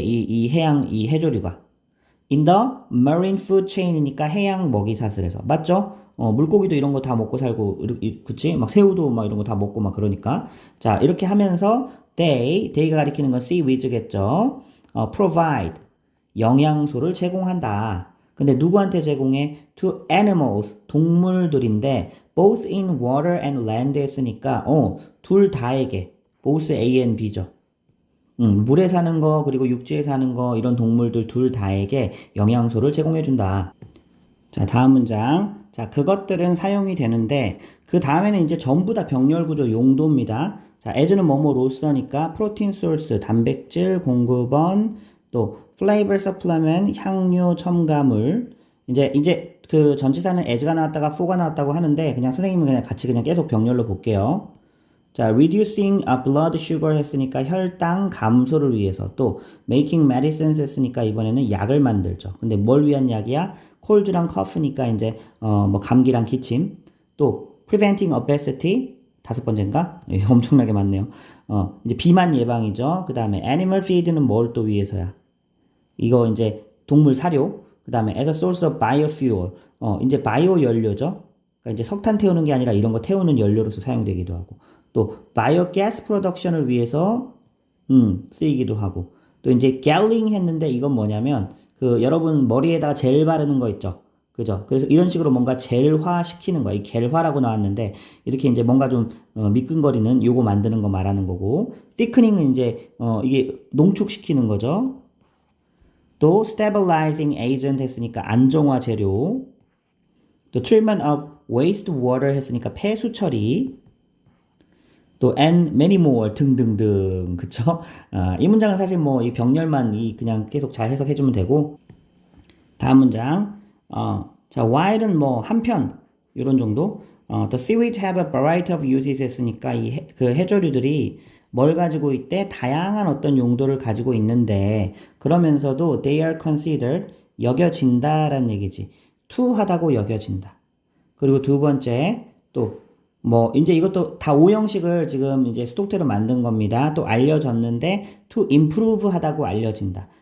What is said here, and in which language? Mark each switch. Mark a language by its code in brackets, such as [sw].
[ko] 이 해양 이 해조류가 [en] in the marine food chain [ko] 이니까 해양 먹이 사슬에서 맞죠? 물고기도 이런 거 다 먹고 살고, 그치? 막 새우도 막 이런 거 다 먹고 막 그러니까. 자, 이렇게 하면서 they가 가리키는 건 seaweed겠죠. provide, 영양소를 제공한다. 근데 누구한테 제공해? [en] To animals, [ko] 동물들인데, [en] both in water and land 했으니까, [ko] 둘 다에게, [en] both A and B죠. [ko] 물에 사는 거, 그리고 육지에 사는 거, 이런 동물들 둘 다에게 영양소를 제공해준다. 자, 다음 문장. 자, 그것들은 사용이 되는데, 그 다음에는 이제 전부 다 병렬 구조 용도입니다. 자, as는 뭐뭐로서니까, 프로틴 소스, 단백질 공급원, 또, flavor supplement, 향료 첨가물. 이제 그 전치사는 as가 나왔다가 for가 나왔다고 하는데, 그냥 선생님은 그냥 같이 그냥 계속 병렬로 볼게요. 자, [en] reducing a blood sugar [ko] 했으니까 혈당 감소를 위해서, 또 [en] making medicines [ko] 했으니까 이번에는 약을 만들죠. 근데 뭘 위한 약이야? 콜드랑 커프니까 이제 뭐 감기랑 기침, 또 [en] preventing obesity [ko] 다섯 번째인가? 엄청나게 많네요. 이제 비만 예방이죠. 그 다음에 animal feed는 뭘 또 위해서야? 이거 이제 동물 사료. 그 다음에 [en] as a source of biofuel. [ko] 이제 바이오 연료죠. 그러니까 이제 석탄 태우는 게 아니라 이런 거 태우는 연료로서 사용되기도 하고. 또 바이오가스 프로덕션을 위해서 쓰이기도 하고. 또 이제 갤링 했는데 이건 뭐냐면 그 여러분 머리에다가 젤 바르는 거 있죠. 그죠? 그래서 이런 식으로 뭔가 젤화 시키는 거야. 이 겔화라고 나왔는데 이렇게 이제 뭔가 좀 미끈거리는 요거 만드는 거 말하는 거고. thickening은 이제 이게 농축시키는 거죠. 또 stabilizing agent 했으니까 안정화 재료. 또 [en] treatment of wastewater [ko] 했으니까 폐수 처리. [en] 또 and many more [ko] 등등등. 그쵸? 이 문장은 사실 뭐 이 병렬만 그냥 계속 잘 해석해주면 되고. 다음 문장. 자, while은 뭐 한편 이런 정도. [en] The seaweed have a variety of uses [ko] 했으니까 그 해조류들이 뭘 가지고 있대? 다양한 어떤 용도를 가지고 있는데 그러면서도 [en] they are considered [ko] 여겨진다라는 얘기지. 투하다고 여겨진다. 그리고 두 번째 또 뭐 이제 이것도 다 오형식을 지금 이제 수동태로 만든 겁니다. 또 알려졌는데 to improve 하다고 알려진다.